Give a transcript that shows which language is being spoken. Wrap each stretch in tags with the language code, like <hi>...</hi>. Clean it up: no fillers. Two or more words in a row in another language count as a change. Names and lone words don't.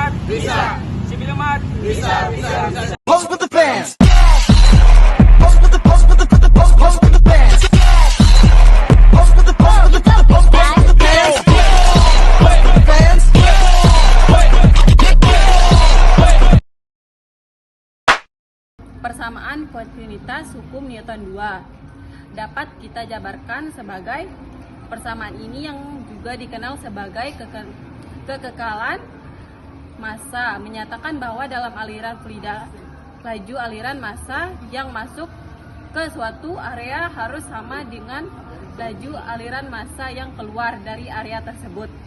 <id>Bisa. Si Bilemat. Bisa, bisa, bisa.</id> <en>Pose with the fans. Pose with the pose with the pose with the fans. Pose with the pose with the pose with the fans. Pose with the fans.</en> <id>Persamaan kontinuitas hukum Newton 2 dapat kita jabarkan sebagai persamaan ini yang juga dikenal sebagai kekekalan massa, menyatakan bahwa dalam aliran fluida laju aliran massa yang masuk ke suatu area harus sama dengan laju aliran massa yang keluar dari area tersebut,</id>